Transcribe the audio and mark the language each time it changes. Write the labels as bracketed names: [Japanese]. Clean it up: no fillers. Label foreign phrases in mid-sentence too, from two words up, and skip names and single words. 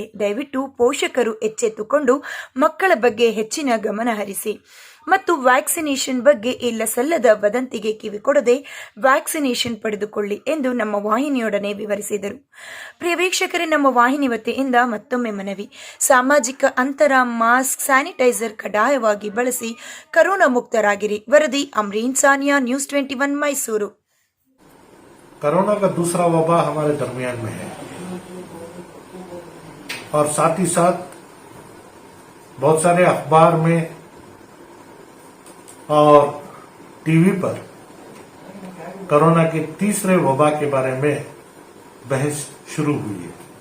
[Kannada] ದಯವಿಟ್ಟು ಪೋಷಕರು ಎಚ್ಚೆತ್ತುಕೊಂಡು ಮಕ್ಕಳ ಬಗ್ಗೆ ಹೆಚ್ಚಿನ ಗಮನ ಹರಿಸಿ ಮತ್ತು ವ್ಯಾಕ್ಸಿನೇಷನ್ ಬಗ್ಗೆ ಇಲ್ಲ ಸಲ್ಲದ ವದಂತಿಗೆ ಕಿವಿಕೊಡದೆ ವ್ಯಾಕ್ಸಿನೇಷನ್ ಪಡೆದುಕೊಳ್ಳಿ ಎಂದು ನಮ್ಮ ವಾಹಿನಿಯೊಡನೆ ವಿವರಿಸಿದರು. ಪ್ರಿಯ ವೀಕ್ಷಕರೇ, ನಮ್ಮ ವಾಹಿನಿ ವತಿಯಿಂದ ಮತ್ತೊಮ್ಮೆ ಮನವಿ: ಸಾಮಾಜಿಕ ಅಂತರ, ಮಾಸ್ಕ್, ಸ್ಯಾನಿಟೈಸರ್ ಕಡ್ಡಾಯವಾಗಿ ಬಳಸಿ ಕೊರೋನಾ ಮುಕ್ತರಾಗಿರಿ. ವರದಿ ಅಮ್ರೀನ್ ಸಾನಿಯಾ, ನ್ಯೂಸ್ 21 मैसूरू। [Hindi] कोरोना का दूसरा वबा हमारे दरमियान में है और साथ ही साथ बहुत सारे अखबार में और टीवी पर कोरोना के तीसरे वबा के बारे में बहस शुरू हुई है।